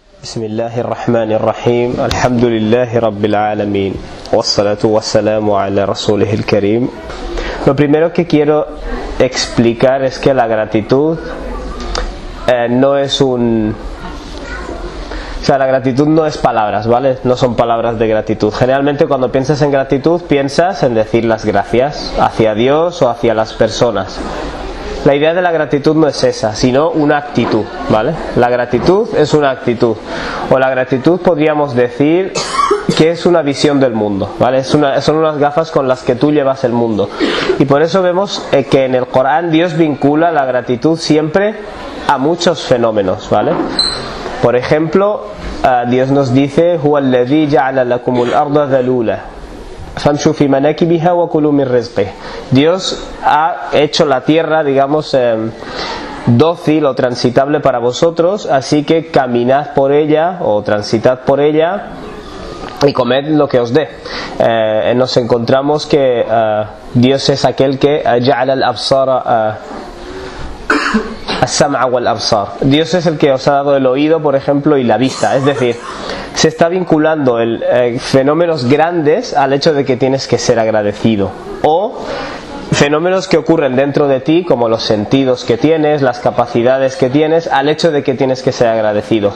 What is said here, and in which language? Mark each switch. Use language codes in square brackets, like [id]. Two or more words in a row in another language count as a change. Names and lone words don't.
[ar] بسم الله الرحمن الرحيم. الحمد لله رب العالمين. والصلاة والسلام على رسوله الكريم. [es] Lo primero que quiero explicar es que la gratitud no es un... O sea, la gratitud no es palabras, ¿vale? No son palabras de gratitud. Generalmente cuando piensas en gratitud piensas en decir las gracias hacia Dios o hacia las personas. La idea de la gratitud no es esa, sino una actitud, ¿vale? La gratitud es una actitud. O la gratitud podríamos decir que es una visión del mundo, ¿vale? Son unas gafas con las que tú llevas el mundo. Y por eso vemos que en el Corán Dios vincula la gratitud siempre a muchos fenómenos, ¿vale? Por ejemplo, Dios nos dice: [ar] "هو الذي جعل لكم الأرض ذلولا فامشوا في مناكبها وكلوا من رزقه". [es] Dios ha hecho la tierra, digamos, dócil o transitable para vosotros, así que caminad por ella o transitad por ella y comed lo que os dé. Nos encontramos que Dios es aquel que [ar] جعل الأبصار السمع والأبصار. [es] Dios es el que os ha dado el oído, por ejemplo, y la vista. Es decir, se está vinculando fenómenos grandes al hecho de que tienes que ser agradecido, o fenómenos que ocurren dentro de ti, como los sentidos que tienes, las capacidades que tienes, al hecho de que tienes que ser agradecido.